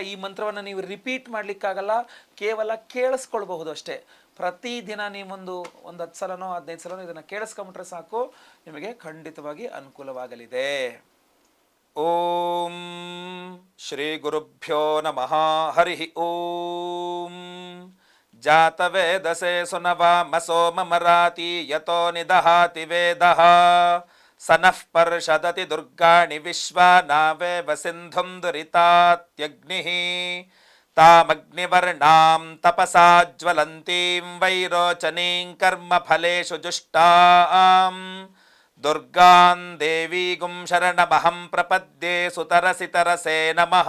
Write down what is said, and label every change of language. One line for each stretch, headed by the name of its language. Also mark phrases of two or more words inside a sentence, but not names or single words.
Kannada: ಈ ಮಂತ್ರವನ್ನು ನೀವು ರಿಪೀಟ್ ಮಾಡಲಿಕ್ಕಾಗಲ್ಲ, ಕೇವಲ ಕೇಳಿಸ್ಕೊಳ್ಬಹುದು ಅಷ್ಟೇ. ಪ್ರತಿದಿನ ನೀವೊಂದು 10 ಸಲನೋ 15 ಸಲನೋ ಇದನ್ನು ಕೇಳಿಸ್ಕೊಂಬಿಟ್ರೆ ಸಾಕು, ನಿಮಗೆ ಖಂಡಿತವಾಗಿ ಅನುಕೂಲವಾಗಲಿದೆ.
Sanskrit: ಓಂ ಶ್ರೀ ಗುರುಭ್ಯೋ ನಮಃ. ಹರಿ ಓಂ. ಜಾತವೇದಸೆ ಸುನವಾಮ ಸೋಮಮರಾತಿ ಯತೋ ನಿದಹಾತಿ ವೇದಃ ಸನಃ ಪರ್ಷದತಿ ದುರ್ಗಾಣಿ ವಿಶ್ವಾನಾವೇವ ಸಿಂಧುಂ ದುರಿತಾತ್ಯಗ್ನಿಃ ತಾಮಗ್ನಿವರ್ಣಾಂ ತಪಸಾ ಜ್ವಲಂತೀಂ ವೈರೋಚನೀಂ ಕರ್ಮಫಲೇಷು ಜುಷ್ಟಾಂ ದುರ್ಗಾಂ ದೇವೀಗುಂ ಶರಣಮಹಂ ಪ್ರಪದ್ಯೆ ಸುತರಸಿತರಸೇ ನಮಃ.